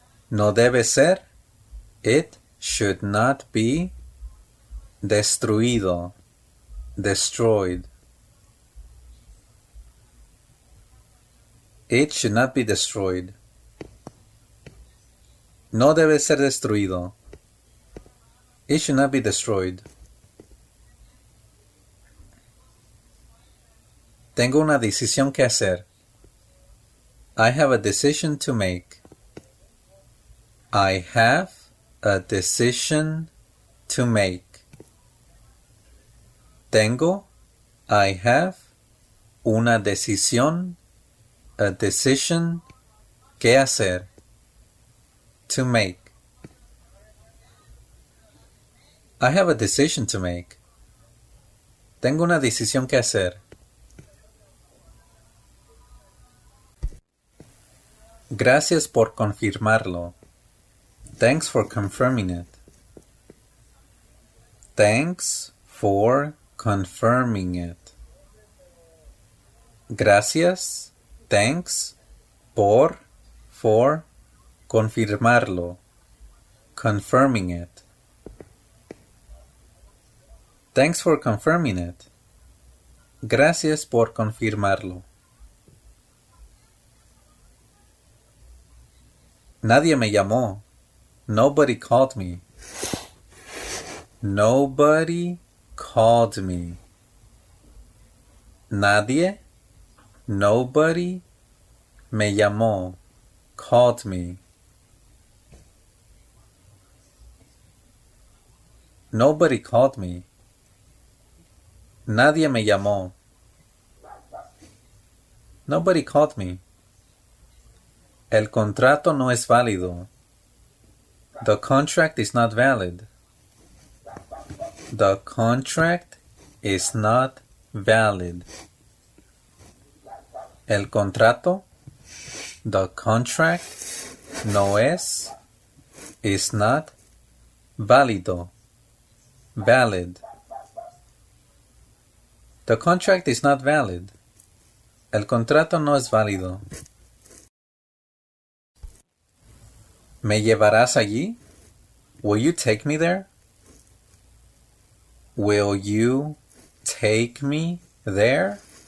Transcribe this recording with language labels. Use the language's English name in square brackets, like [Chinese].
[Spanish] No debe ser. [English] It should not be [Spanish] destruido. [English] Destroyed. It should not be destroyed. [Spanish] No debe ser destruido. [English] It should not be destroyed. [Spanish] Tengo una decisión que hacer. [English] I have a decision to make. I have a decision to make. [Spanish] Tengo, [English] I have, [Spanish] una decisión, [English] a decision, [Spanish] que hacer. [English] To make. I have a decision to make. [Spanish] Tengo una decisión que hacer. Gracias por confirmarlo. [English] Thanks for confirming it. Thanks for confirming it. [Spanish] Gracias, [English] thanks, [Spanish] por, [English] for, [Spanish] confirmarlo. [English] Confirming it. Thanks for confirming it. [Spanish] Gracias por confirmarlo. Nadie me llamó. [English] Nobody called me. Nobody called me. [Spanish] Nadie, [English] nobody, [Spanish] me llamó. [English] Called me. Nobody called me. [Spanish] Nadie me llamó. [English] Nobody called me. [Spanish] El contrato no es válido. [English] The contract is not valid. The contract is not valid. [Spanish] El contrato, [English] the contract, [Spanish] no es, [English] is not, [Spanish] válido, [English] valid. The contract is not valid. [Spanish] El contrato no es válido. ¿Me llevarás allí? [English] Will you take me there? Will you take me there?